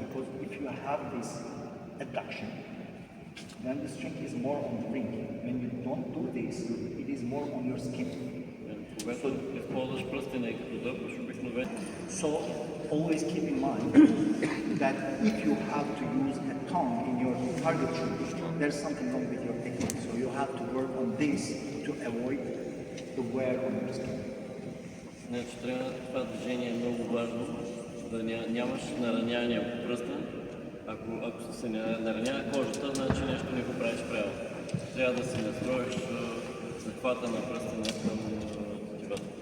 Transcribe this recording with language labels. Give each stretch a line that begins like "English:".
English: Because if you have this adduction, then the strength is more on the ring. When you don't do this, it is more on your skin.
Bulgarian: Когато използваш пръстена и като дърпаш обикновено,
English: So always keep in mind that if you have to use a tongue in your target shooting, there's something wrong with your technique. So you have to work on this to avoid the wear on your skin.
Bulgarian: значи трябва това движение е много важно, да нямаш наранявания по пръста. Ако се наранява кожата, значи нещо не го правиш правилно. Трябва да си настроиш захвата на пръстена към тетивата.